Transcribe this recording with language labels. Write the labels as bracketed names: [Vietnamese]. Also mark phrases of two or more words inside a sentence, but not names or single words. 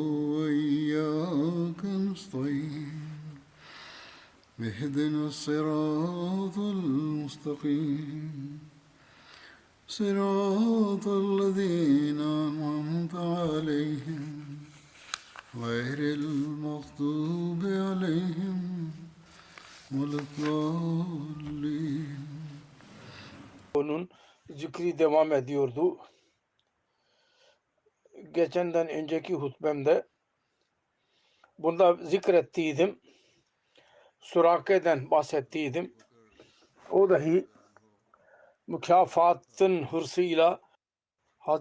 [Arabic] وإياك نستعين اهدنا الصراط المستقيم صراط الذين أنعمت عليهم غير المغضوب عليهم ولا الضالين. [Turkish] Onun zikri devam ediyordu. Geçenden önceki hutbemde bunda zikrettiydim. Surake'den bahsettiydim. O dahi mükafatın hırsıyla Hz.